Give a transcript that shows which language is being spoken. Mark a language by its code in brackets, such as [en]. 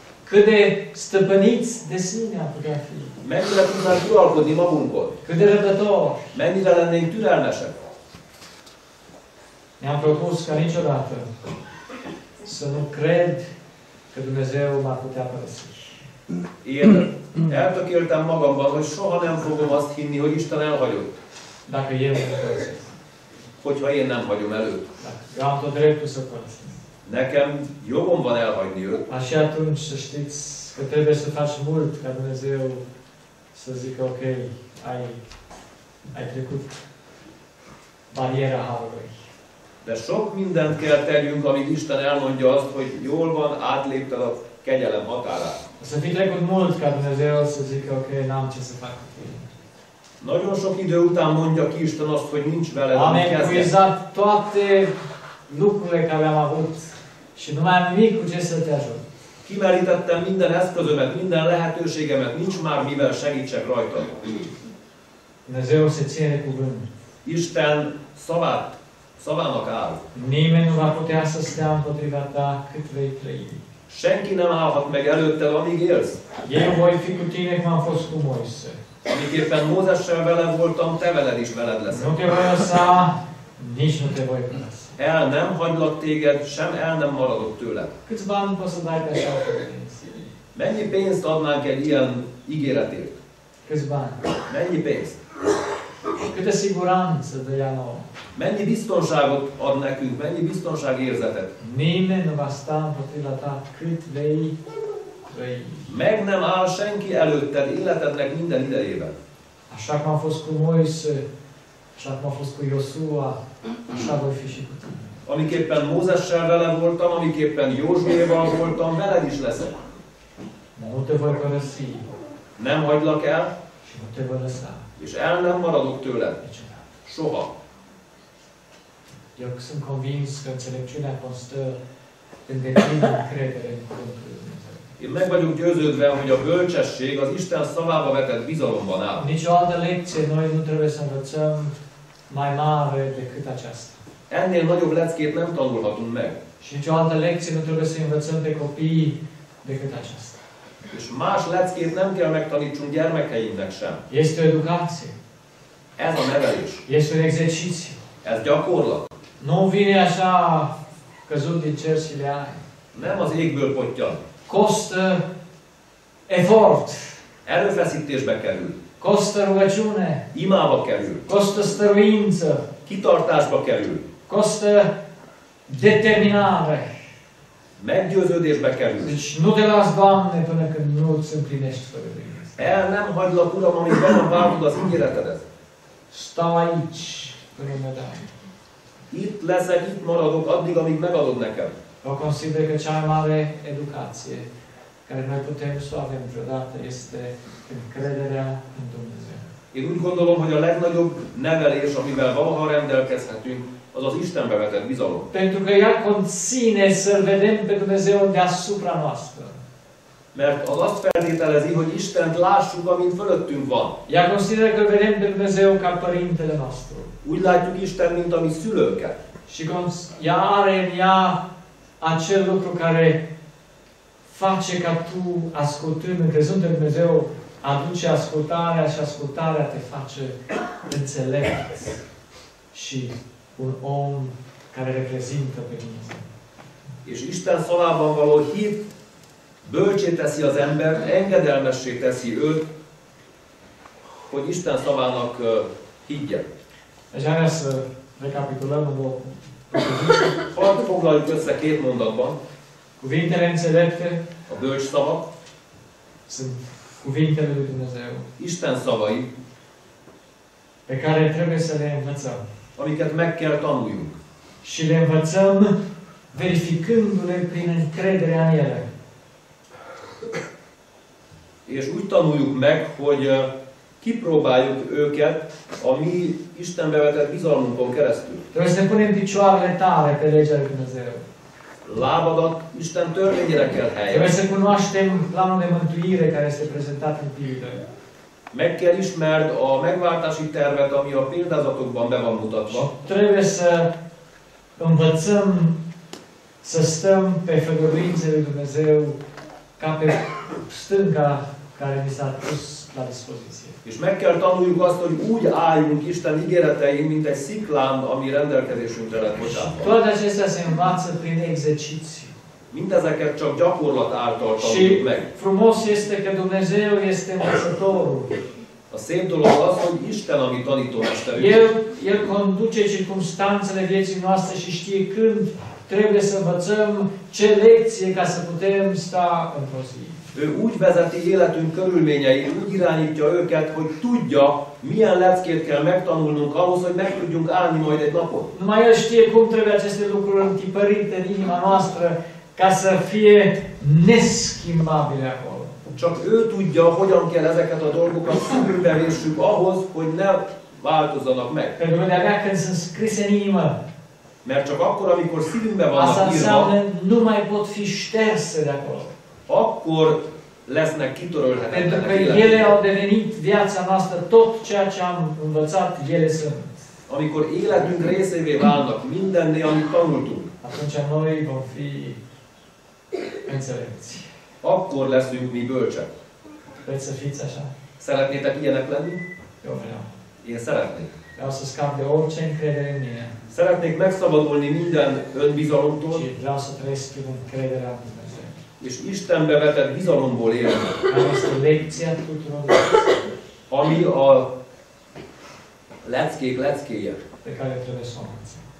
[ro] Cât de stăpâniți de sine am putea fi? [hu] Mennyire tudnánk uralkodni magunkon? [ro] Cât de răbdători? [hu] Mennyire lennénk türelmesek? [ro] Ne-am propus ca niciodată să nu cred că Dumnezeu m-ar putea părăsi. [hu] Én eltökéltem magamban, hogy soha nem fogom azt hinni, hogy Isten elhagyott, [ro] Dacă eu mă părăsesc. [hu] hogyha én nem hagyom el őt. [ro] Dacă eu am tot dreptul să părăsesc. [hu] Nekem jogom van elhagyni őt, [ro] Așa atunci să știți că trebuie să faci mult ca Dumnezeu să zică, ok, ai trecut bariera harului. [hu] de sok mindent kell tegyünk, amíg Isten elmondja azt, hogy jól van, átlépted a kegyelem határát. [ro] O să fi trecut mult ca Dumnezeu să zică, ok, n-am ce să fac cu tine. [hu] Nagyon sok idő után mondja ki Isten azt, hogy nincs veled, [ro] Am [hu] amit kezdett. [ro] epuizat toate lucrurile care le-am avut și nu mai am nimic cu ce să te ajut. [hu] Kimerítettem minden eszközömet, minden lehetőségemet, nincs már mivel segítsek rajtad. [ro] Dumnezeu se ține cuvânt. [hu] Isten szavának áll. [ro] Nimeni nu va putea să stea împotriva ta cât vei trăi. [hu] Senki nem állhat meg előtted, amíg élsz. [ro] Eu voi fi cu tine cum am fost cu Moise. [hu] Amiképpen Mózessel vele voltam, te veled is veled leszel. [ro] Nu te voi lăsa, nici nu te voi părăsi. [hu] El nem hagylak téged, sem el nem maradok tőled. [ro] Câți bani poți să dai pe așa o credință? [hu] Mennyi pénzt adnánk egy ilyen ígéretért? [ro] Câți bani? [hu] Mennyi pénzt? [ro] Câtă siguranță dă ea nouă? [hu] Mennyi biztonságot ad nekünk, mennyi biztonságérzetet? [ro] Nimeni nu va sta împotriva ta cât vei trăi. [hu] Meg nem áll senki előtted életednek minden idejében. [ro] Așa cum a fost cu Moise, așa cum a fost cu Iosua, așa voi fi și cu tine. [hu] Amiképpen Mózessel vele voltam, amiképpen Józsuéval voltam, veled is leszek. [ro] Dar nu te voi părăsi [hu] Nem hagylak el, [ro] și nu te voi lăsa [hu] és el nem maradok tőled. [ro] niciodată. [hu] Soha. [ro] Eu sunt convins că înțelepciunea constă în deplină încredere în cuvântul lui Dumnezeu. [hu] Én meg vagyok győződve, hogy a bölcsesség az Isten szavába vetett bizalomban áll. [ro] Nici o altă lecție noi nu trebuie să învățăm mai mare decât aceasta. [hu] Ennél nagyobb leckét nem tanulhatunk meg. [ro] Și nicio altă lecție nu trebuie să învățăm pe copii decât aceasta. [hu] És más leckét nem kell megtanítsunk gyermekeinknek sem. [ro] Este o educație. [hu] Ez a nevelés. [ro] Este un exercițiu. [hu] Ez gyakorlat. [ro] Nu vine așa căzut din cer și le ai. [hu] Nem az égből pottyan. [ro] Costă efort. [hu] Erőfeszítésbe kerül. [ro] Costă rugăciune. [hu] Imába kerül. [ro] Costă stăruință. [hu] Kitartásba kerül. [ro] Costă determinare. [hu] Meggyőződésbe kerül. [ro] Deci nu te las, Doamne, până când nu îți împlinești făgăduința. [hu] El nem hagylak, Uram, amíg be nem váltod az ígéretedet. [ro] Stau aici până ne dai. [hu] Itt leszek, itt maradok, addig, amíg megadod nekem. [ro] Eu consider că cea mai mare educație care noi putem să o avem vreodată este încrederea în Dumnezeu. [hu] Én úgy gondolom, hogy a legnagyobb nevelés, amivel valaha rendelkezhetünk, az az Istenbe vetett bizalom. [ro] Pentru că ea conține să-L vedem pe Dumnezeu deasupra noastră. [hu] Mert az azt feltételezi, hogy Istent lássuk, amint fölöttünk van. [ro] Ea consideră că îl vedem pe Dumnezeu ca Părintele nostru. [hu] Úgy látjuk Isten, mint a mi szülőket. [ro] Și ea are în ea acel lucru care face ca tu, ascultând, încrezând în Dumnezeu, aduce ascultarea și ascultarea te face înțelept și un om care reprezintă pe Dumnezeu. [hu] És Isten szavában való hit bölcsé teszi az embert, engedelmessé teszi őt, hogy Isten szavának higgyen. [ro] Aș vrea să recapitulăm în două [hu] Hadd foglaljuk össze két mondatban. [ro] cuvintele înțelepte [hu] A bölcs szavak, [ro] sunt cuvintele lui Dumnezeu, [hu] Isten szavai, [ro] pe care trebuie să le învățăm. [hu] amiket meg kell tanuljunk. [ro] Și le învățăm verificându-le prin încrederea în ele. [hu] És úgy tanuljuk meg, hogy kipróbáljuk őket a mi Istenbe vetett bizalmunkon keresztül. [ro] Trebuie să ne punem picioarele tare pe legea lui Dumnezeu. [hu] Lábadat Isten törvényére kell [ro] Trebuie [hu] helyezni. [ro] să cunoaștem planul de mântuire care este prezentat în pildă. [hu] Meg kell ismerd a megváltási tervet, ami a példázatokban be van mutatva. [ro] Trebuie să învățăm să stăm pe făgăduințele lui Dumnezeu ca pe stânca care ni s-a pus la dispoziție. [hu] És meg kell tanuljuk azt, hogy úgy álljunk Isten ígéretein, mint egy sziklán, ami rendelkezésünkre lett bocsátva. [ro] Toate acestea se învață prin exercițiu. [hu] Mindezeket csak gyakorlat által [ro] Și [hu] tanuljuk meg. [ro] frumos este că Dumnezeu este învățătorul. [hu] A szép dolog az, hogy Isten a mi tanítómesterünk. [ro] El conduce circumstanțele vieții noastre și știe când trebuie să învățăm ce lecție ca să putem sta într-o zi. [hu] Ő úgy vezeti életünk körülményeit, úgy irányítja őket, hogy tudja, milyen leckét kell megtanulnunk ahhoz, hogy meg tudjunk állni majd egy napon. [ro] Numai El știe cum trebuie aceste lucruri întipărite în inima noastră ca să fie neschimbabile acolo. [hu] Csak ő tudja, hogyan kell ezeket a dolgokat szívünkbe vessük ahhoz, hogy ne változzanak meg. [ro] Pentru că de-abia când sunt scrise în inimă, [hu] Mert csak akkor, amikor szívünkbe [ro] asta [hu] vannak [ro] înseamnă [hu] írva, [ro] nu mai pot fi șterse de acolo. [hu] akkor lesznek [ro] Pentru [hu] kitörölhetetlenek [ro] că ele [hu] életünkben. [ro] au devenit viața noastră, tot ceea ce am învățat, ele sunt. [hu] Amikor életünk részévé válnak mindennél, amit tanultunk, [ro] Atunci noi vom fi înțelepți. [hu] akkor leszünk mi bölcsek. [ro] Vreți să fiți așa? [hu] Szeretnétek ilyenek lenni? [ro] Eu vreau. [hu] Én szeretnék. [ro] Vreau să scap de orice încredere în mine. [hu] Szeretnék megszabadulni minden önbizalomtól, [ro] Și vreau să trăiesc prin încrederea în Dumnezeu. [hu] és Istenbe vetett bizalomból élni, [ro] Care este lecția tuturor lecțiilor [hu] ami a leckék leckéje, [ro] pe care trebuie să o învățăm.